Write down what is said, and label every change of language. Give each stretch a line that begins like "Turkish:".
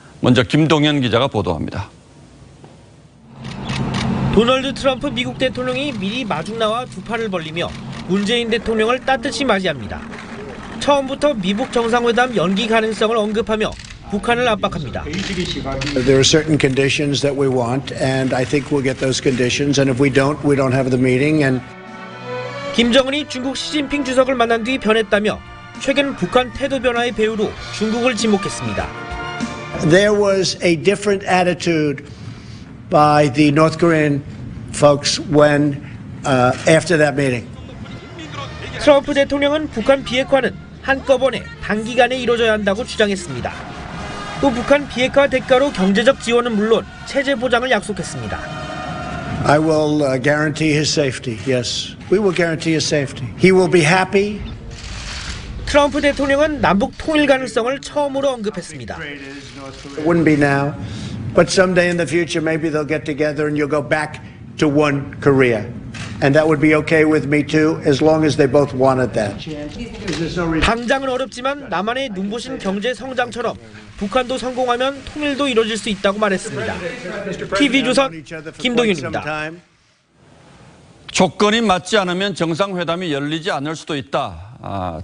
Korean: 먼저 김동현 기자가 보도합니다. 도널드 트럼프 미국 대통령이 미리 마중 나와 두 팔을 벌리며 문재인 대통령을 따뜻이 맞이합니다. 처음부터 미북 정상회담 연기 가능성을 언급하며 북한을 압박합니다.
English: There are certain conditions that we want, and I think we'll get those conditions. And if we don't have the meeting. And
Korean: 김정은이 중국 시진핑 주석을 만난 뒤 변했다며 최근 북한 태도 변화의 배후로 중국을 지목했습니다.
English: There was a different attitude by the North Korean folks when after that meeting.
Korean: 트럼프 대통령은 북한 비핵화는 한꺼번에 단기간에 이루어져야 한다고 주장했습니다. 또 북한 비핵화 대가로 경제적 지원은 물론 체제 보장을 약속했습니다.
English: I will guarantee his safety. Yes, we will guarantee his safety. He will be happy.
Korean: 트럼프 대통령은 남북 통일 가능성을 처음으로 언급했습니다.
English: It wouldn't be now, but someday in the future maybe they'll get together and you'll go back to one Korea. And that would be okay with me too, as long as they both wanted that.
Korean: 당장은 어렵지만 남한의 눈부신 경제 성장처럼 북한도 성공하면 통일도 이루어질 수 있다고 말했습니다. TV조선 김동윤입니다. 조건이 맞지 않으면 정상회담이 열리지 않을 수도 있다.